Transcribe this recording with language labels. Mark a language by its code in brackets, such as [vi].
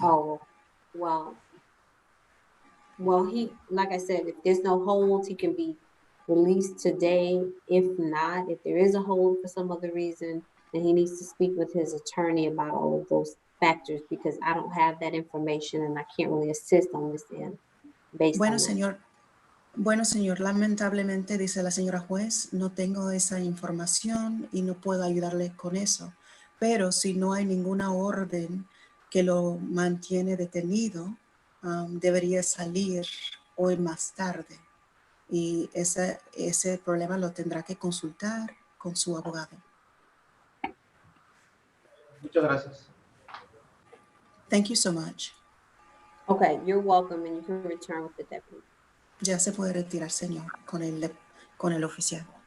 [en] Oh, well, he, like I said, if there's no hold, he can be released today. If not, if there is a hold for some other reason, then he needs to speak with his attorney about all of those factors, because I don't have that information and I can't really assist on this end based on that. [es] Bueno, señor, lamentablemente, dice la señora juez, no tengo esa información y no puedo ayudarle con eso. Pero si no hay ninguna orden que lo mantiene detenido, debería salir hoy más tarde. Y ese problema lo tendrá que consultar con su abogado. Muchas gracias. [en] Thank you so much. Okay, you're welcome, and you can return with the deputy. [es] Ya se puede retirar, señor, con el oficial.